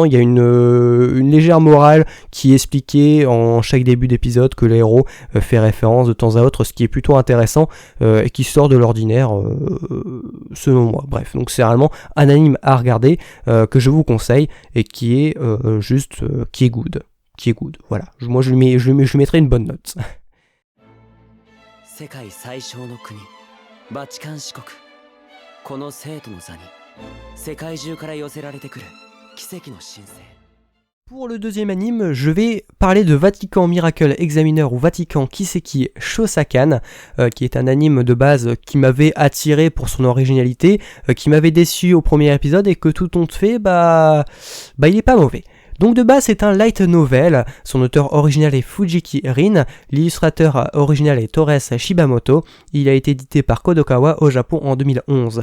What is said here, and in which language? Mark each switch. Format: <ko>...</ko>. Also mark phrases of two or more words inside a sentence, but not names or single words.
<fr>Il y a une légère morale qui est expliquée en chaque début d'épisode, que le héros fait référence de temps à autre, ce qui est plutôt intéressant et qui sort de l'ordinaire selon moi. Bref, donc c'est réellement un anime à regarder que je vous conseille et qui est qui est good. Voilà. Moi je lui mettrai une bonne note.</fr> <ja>世界最小の国バチカン市国この生徒の座に世界中から寄せられてくる奇跡の新星。</ja> <fr>Pour le deuxième anime, je vais parler de Vatican Miracle Examiner ou Vatican Kiseki Shosakan, qui est un anime de base qui m'avait attiré pour son originalité, qui m'avait déçu au premier épisode et que tout compte fait, il est pas mauvais. Donc de base c'est un light novel, son auteur original est Fujiki Rin, l'illustrateur original est Torres Shibamoto, il a été édité par Kodokawa au Japon en 2011.</fr>